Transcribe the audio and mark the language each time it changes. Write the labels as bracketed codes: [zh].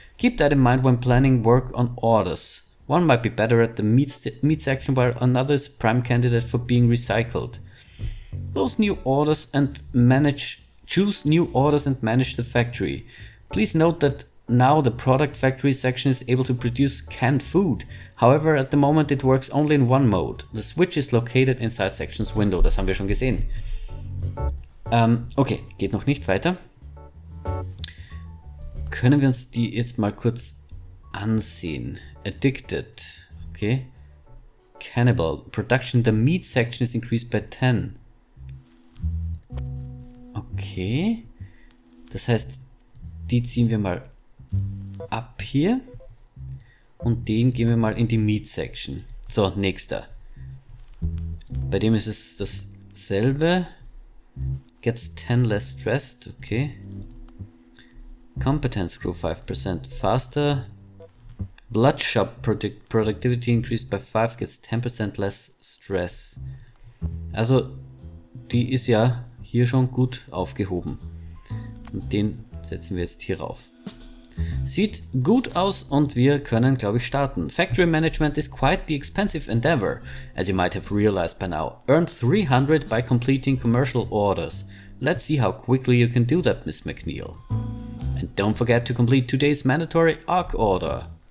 [en] Keep that in mind when planning work on orders. One might be better at the meat section while another is a prime candidate for being recycled. Choose new orders and manage the factory. Please note that now the product factory section is able to produce canned food. However, at the moment it works only in one mode. The switch is located inside sections window. [de] Das haben wir schon gesehen. Okay, geht noch nicht weiter. Können wir uns die jetzt mal kurz ansehen? [en] Addicted. Okay. Cannibal. Production in the meat section is increased by 10. Okay. [de] Das heißt, die ziehen wir mal ab hier. Und den gehen wir mal in die Meat Section. So, nächster. Bei dem ist es dasselbe. [en] Gets 10 less stressed. Okay. Competence grew 5% faster. Blood shop productivity increased by 5, gets 10% less stress. [de] Also, die ist ja hier schon gut aufgehoben. Und den setzen wir jetzt hier rauf. Sieht gut aus und wir können, glaube ich, starten. [en] Factory management is quite the expensive endeavor, as you might have realized by now. Earn 300 by completing commercial orders. Let's see how quickly you can do that, Miss McNeil. And don't forget to complete today's mandatory ARC order.